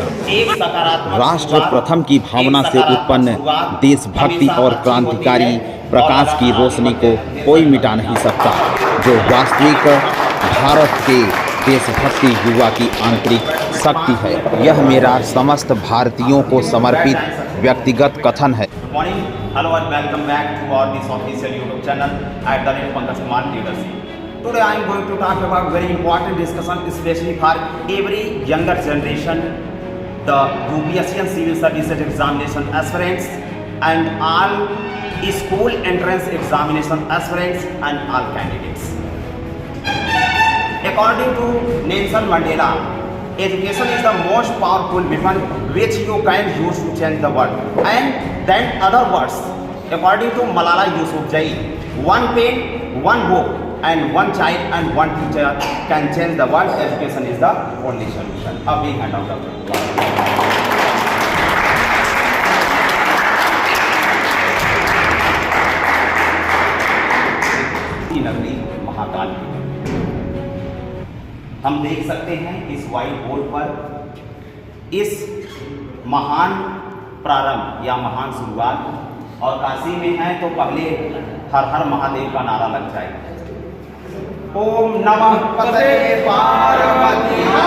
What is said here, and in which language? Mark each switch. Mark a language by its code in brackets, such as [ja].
[hi] एक सकारात्मक राष्ट्र प्रथम की भावना से उत्पन्न देशभक्ति और क्रांतिकारी प्रकाश की रोशनी को कोई मिटा नहीं सकता, जो वास्तविक भारत के देशभक्ति युवा की आंतरिक शक्ति है। यह मेरा समस्त भारतीयों को समर्पित व्यक्तिगत कथन है। [en] Hello and welcome back to our this official YouTube channel at the rate Pankaj Kumar Leadership. Today I am going to talk about very important discussion, especially for every younger generation, the UPSC and Civil Services examination aspirants, and all school entrance examination aspirants and all candidates. According to Nelson Mandela, education is the most powerful weapon which you can use to change the world. And then other words, according to Malala Yousafzai, one pen, one book, and one child and one teacher can change the world. Education is the only solution. A big hand out of [hi] नगरी महाकाल। हम देख सकते हैं इस white board पर इस महान प्रारंभ या महान शुरुआत, और काशी में है तो पहले हर हर महादेव का नारा लग जाए। [sa] ओम नमः पते पार्वती।